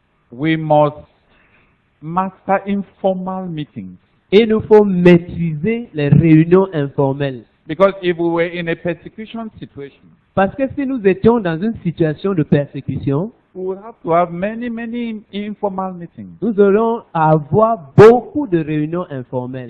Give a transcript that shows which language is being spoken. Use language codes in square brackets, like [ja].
[en] we must master informal meetings. [fr] il nous faut maîtriser les réunions informelles. [en] Because if we were in a persecution situation, [fr] Parce que si nous étions dans une situation de persécution, [en] we would have to have many informal meetings. [fr] nous allons avoir beaucoup de réunions informelles.